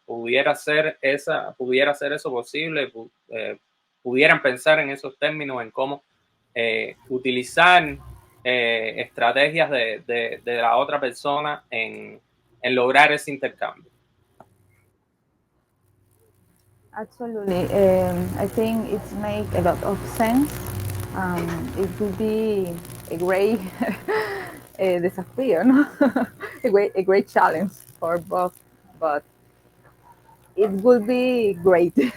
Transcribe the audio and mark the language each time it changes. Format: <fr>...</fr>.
<es>¿Pudiera ser eso posible? ¿Pudieran pensar en esos términos, en cómo utilizar estrategias de la otra persona en lograr ese intercambio?</es> <en>Absolutely. I think it makes a lot of sense. It will be a great</en> <es>desafío, ¿no?</es> <en>a great challenge for both, but it will be great.</en>